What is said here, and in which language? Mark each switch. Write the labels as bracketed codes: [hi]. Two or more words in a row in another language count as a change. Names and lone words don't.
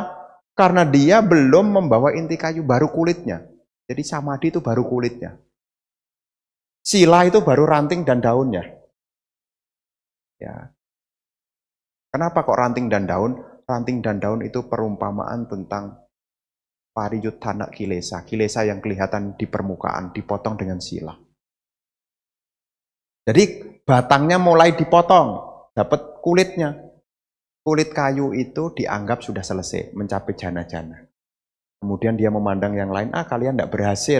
[id] Karena dia belum membawa inti kayu, baru kulitnya. Jadi samadhi itu baru kulitnya. Sila itu baru ranting dan daunnya. Ya. Kenapa kok ranting dan daun? Ranting dan daun itu perumpamaan tentang [pi] pariyuttana kilesa. [id] Kilesa yang kelihatan di permukaan, dipotong dengan sila. Jadi batangnya mulai dipotong, dapat kulitnya. Kulit kayu itu dianggap sudah selesai, mencapai jana-jana. Kemudian dia memandang yang lain, kalian tidak berhasil.